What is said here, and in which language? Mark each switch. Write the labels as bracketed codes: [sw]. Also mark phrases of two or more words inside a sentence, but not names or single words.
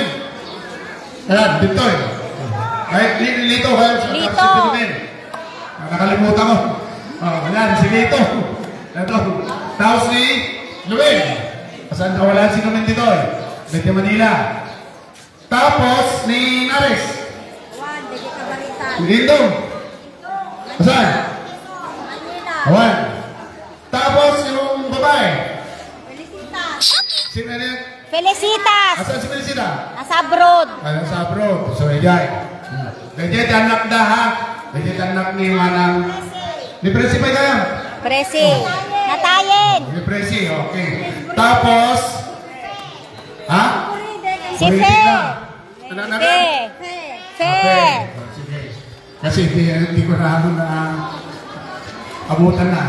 [tl] Ayan, dito eh. Ay, Lito. Lito. Si Pilumin. Nakalimutan ko. Ayan, si Lito. Ito. Tapos si Lumin. Saan wala si Lumin dito eh? Dito Manila. Tapos ni Nares. Lindo. Saan? Awan. Tapos yung babae. Sino na yan? Felicitas. Asan si Felicita? Nasa abroad. Nasa abroad. So, [ilo] Ejay. Ejay, anak da ha? [tl] Ejay, anak ni Manang. Ni Presi pa kayo? Presi. Natayin. Ni Presi, okay. Tapos, ha? Si Fe. Anak-anak? Fe. Kasi hindi ko na abutan na.